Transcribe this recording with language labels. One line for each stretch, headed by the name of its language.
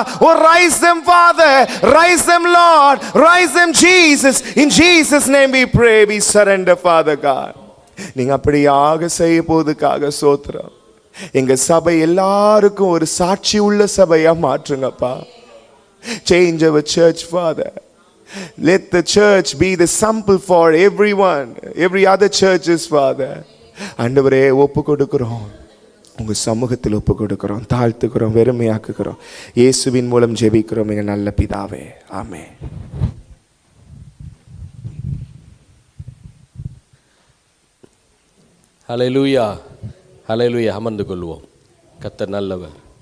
English: Oh, rise them, Father, rise them, Lord, rise them, Jesus. In Jesus' name we pray, we surrender, Father God.
Tamil: நீங்க அப்படியாக செய்ய போதுக்காக சோத்திரம். எங்க சபை எல்லாருக்கும் ஒரு சாட்சி உள்ள சபையா மாற்றுங்கப்பா.
English: Change our church, Father. Let the church be the sample for everyone, every other churches, Father.
Tamil: ஆண்டவரே, ஒப்பு கொடுக்கிறோம், உங்க சமூகத்தில் ஒப்பு கொடுக்கிறோம், தாழ்த்துக்கிறோம், வெறுமையாக்குகிறோம். இயேசுவின் மூலம் ஜெபிக்கிறோம் எங்கள் நல்ல பிதாவே, ஆமென். ஹல்லேலூயா, ஹல்லேலூயா. அமர்ந்து கொள்வோம். கர்த்தர் நல்லவர்.